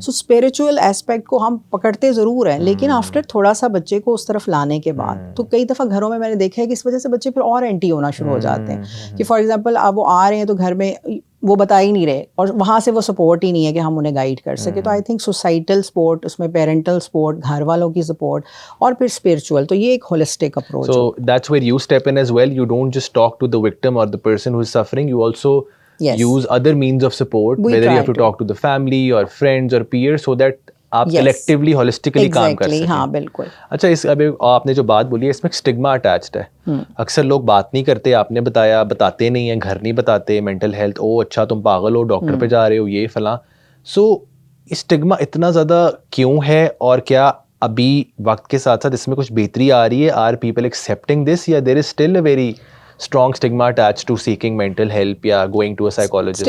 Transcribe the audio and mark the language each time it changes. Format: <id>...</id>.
<ur>سو spiritual aspect کو ہم پکڑتے ضرور ہیں, لیکن آفٹر تھوڑا سا بچے کو اس طرف لانے کے بعد تو کئی دفعہ گھروں میں نے دیکھا ہے کہ اس وجہ سے بچے پھر اور اینٹی ہونا شروع ہو جاتے ہیں کہ فار ایگزامپل اب وہ آ رہے ہیں تو گھر میں وہ بتا ہی نہیں رہے اور وہاں سے وہ سپورٹ ہی نہیں ہے کہ ہم انہیں گائیڈ کر سکے. تو آئی تھنک سوسائٹل سپورٹ, اس میں پیرنٹل سپورٹ, گھر والوں کی سپورٹ اور پھر اسپرچل, تو یہ ایک holistic approach.</ur> <en>So that's where you step in as well. You don't just talk to the victim or the person who is suffering. You also use other means of support, whether you have to talk to the family or friends or peers, so that</en> <ur>آپ collectively holistically کام کر سکیں. ہاں بالکل. اچھا اس ابھی آپ نے جو بات بولی ہے اس میں ایک اسٹگما اٹیچڈ ہے. اکثر لوگ بات نہیں کرتے, آپ نے بتایا بتاتے نہیں ہیں, گھر نہیں بتاتے, مینٹل ہیلتھ, او اچھا تم پاگل ہو, ڈاکٹر پہ جا رہے ہو, یہ فلاں. سو اسٹگما اتنا زیادہ کیوں ہے, اور کیا ابھی وقت کے ساتھ ساتھ اس میں کچھ بہتری آ رہی ہے؟</ur> <en>Are people accepting this, یا there is still a very strong stigma attach to seeking mental help یا going to a psychologist?</en>